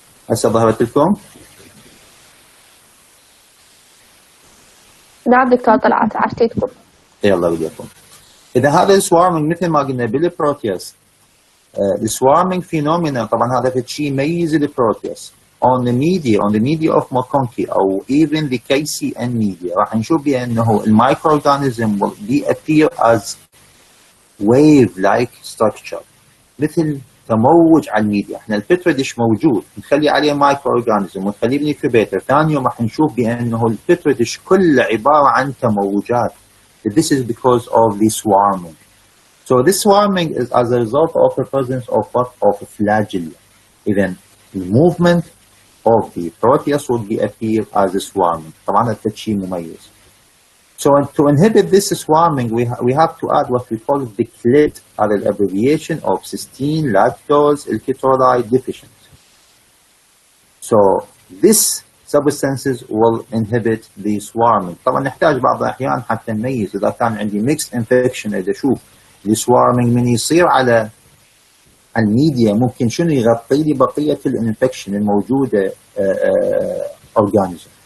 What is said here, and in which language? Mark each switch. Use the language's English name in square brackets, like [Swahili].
[Arabic] هسه ظهرت لكم؟ نعم دكتور طلعت عشتيتكم. يلا وياكم. اذا هذا السوارمنج مثل ما قلنا بالبروتيوس [English] the swarming phenomena [Arabic] طبعا هذا شيء يميز البروتيوس [English] on the media of McConkie أو even the KCN media [Arabic] راح نشوف بأنه المايكروأورجانيزم [English] will appear as wave-like structure [Arabic] مثل تموج على الميديا. احنا البتري ديش موجود نخلي عليه مايكرو اورجانيزم ونخليه بنكيوبيتر، ثاني يوم راح نشوف بانه البتري ديش كله عباره عن تموجات. [English] This is because of the swarming. So this swarming is as a result of the presence of what? Of a flagella. Even the movement of the proteus will be appear as a swarming. [Arabic] طبعا هذا شيء مميز. [English] So to inhibit this swarming, we have to add what we call the CLID, or the abbreviation of cysteine lactose electrolyte deficient. So these substances will inhibit the swarming. [Arabic] طبعا نحتاج بعض الأحيان حتى نميز إذا كان عندي [English] mixed infection، [Arabic] إذا أشوف السوارمينج من يصير على الميديا ممكن شنو يغطي لي بقية الانفكشن الموجودة اورجانيزم.